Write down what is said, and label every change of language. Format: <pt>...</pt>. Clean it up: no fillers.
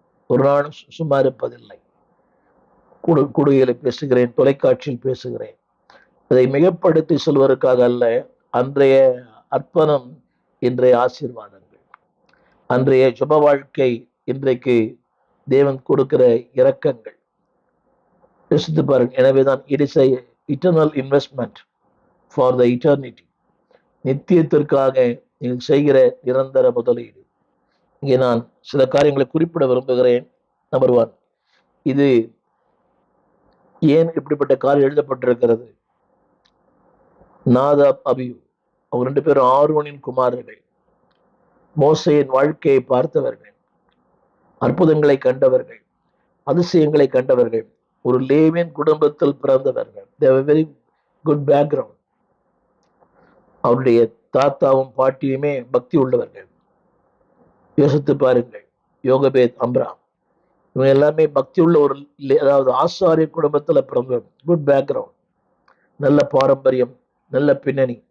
<ta>ஒரு நாளும் சும்மா இருப்பதில்லை. கூடுகையில பேசுகிறேன், தொலைக்காட்சியில் பேசுகிறேன். அதை மிகப்படுத்தி சொல்வதற்காக அல்ல. அன்றைய அர்ப்பணம், இன்றைய ஆசீர்வாதங்கள், அன்றைய சுப வாழ்க்கை, இன்றைக்கு தேவன் கொடுக்கிற இரக்கங்கள். யோசித்து பாருங்க. எனவேதான்</ta> <en>It is a eternal investment for the eternity.</en> <ta>நித்தியத்திற்காக நீங்கள் செய்கிற நிரந்தர முதலீடு. இங்கே நான் சில காரியங்களை குறிப்பிட விரும்புகிறேன். நம்பர் 1, இது ஏன் இப்படிப்பட்ட காரியம் எழுதப்பட்டிருக்கிறது? நாதாப், அபியூ, அவங்க 2 பேரும் ஆரோனின் குமாரர்கள். மோசேயின் வாழ்க்கையை பார்த்தவர்கள், அற்புதங்களை கண்டவர்கள், அதிசயங்களை கண்டவர்கள், ஒரு லேவியன் குடும்பத்தில் பிறந்தவர்கள்.</ta> <en>they have a very good background.</en> <ta>அவருடைய தாத்தாவும் பாட்டியுமே பக்தி உள்ளவர்கள். யோசித்து பாருங்கள். யோகபேத், அம்ராம், இவங்க எல்லாமே பக்தி உள்ள ஒரு, அதாவது ஆசாரிய குடும்பத்துல பிறந்தவர்கள்.</ta> <en>good background,</en> <ta>நல்ல பாரம்பரியம், நல்ல பின்னணி.</ta>